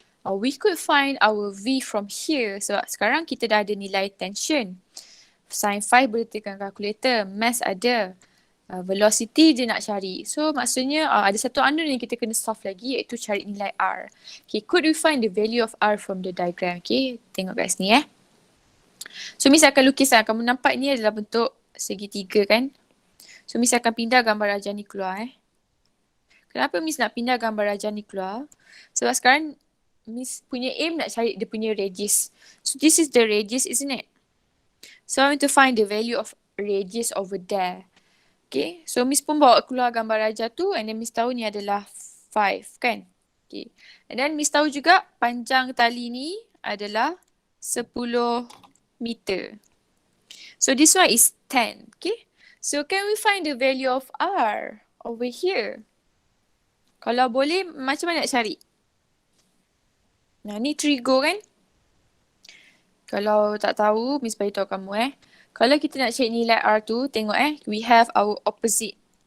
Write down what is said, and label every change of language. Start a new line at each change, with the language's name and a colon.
English: We could find our V from here.
Malay: So sekarang kita dah ada nilai tension. Sin 5 boleh tekan kalkulator. Mass ada. Velocity je nak cari. So maksudnya ada satu unknown yang kita kena solve lagi iaitu cari nilai R.
English: Okay, could we find the value of R from the diagram?
Malay: Okay, tengok kat sini So Miss akan lukis kamu nampak ni adalah bentuk segitiga kan. So Miss akan pindah gambar rajah ni keluar Kenapa Miss nak pindah gambar rajah ni keluar? Sebab sekarang Miss punya aim nak cari dia punya radius.
English: So this is the radius isn't it? So I want to find the value of radius over there.
Malay: Okay, so Miss pun bawa keluar gambar rajah tu
English: and then
Malay: Miss tahu ni adalah 5 kan. Okay, and then Miss tahu juga panjang tali ni adalah 10 meter.
English: So this one is 10. Okay. So can we find the value of R over here?
Malay: Kalau boleh, macam mana nak cari? Nah, ni trigo kan? Kalau tak tahu, Miss beritahu kamu Kalau kita nak cari nilai R tu, tengok
English: we have our opposite.